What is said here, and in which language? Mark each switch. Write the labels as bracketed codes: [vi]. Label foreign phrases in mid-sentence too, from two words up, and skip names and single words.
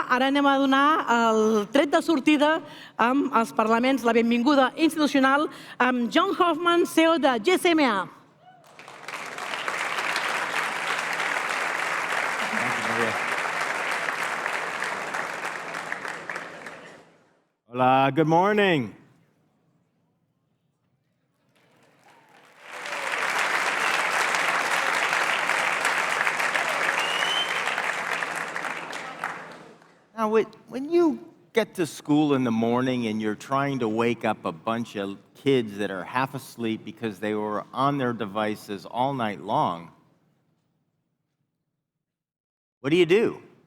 [ca] Ara anem a donar el tret de sortida amb els parlaments, la benvinguda institucional, amb John Hoffman, CEO de GSMA. Hola, [en] good morning. Now, when you get to school in the morning and you're trying to wake up a bunch of kids that are half asleep because they were on their devices all night long, what do?